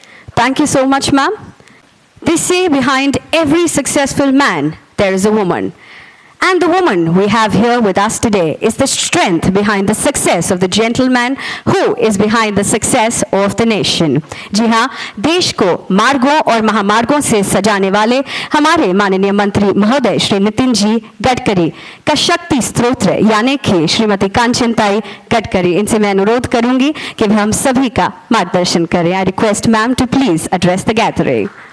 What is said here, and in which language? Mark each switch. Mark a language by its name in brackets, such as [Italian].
[English] Thank you so much, ma'am. They say behind every successful man, there is a woman. And the woman we have here with us today is the strength behind the success of the gentleman who is behind the success of the nation. [Hindi] जी हाँ, देश को मार्गों और महामार्गों से सजाने वाले हमारे माननीय मंत्री महोदय श्री नितिन जी गडकरी का शक्ति स्त्रोत यानी कि श्रीमती कांचनताई गडकरी, इनसे मैं अनुरोध करूंगी कि वे हम सभी का मार्गदर्शन करें। [English] I request ma'am to please address the gathering.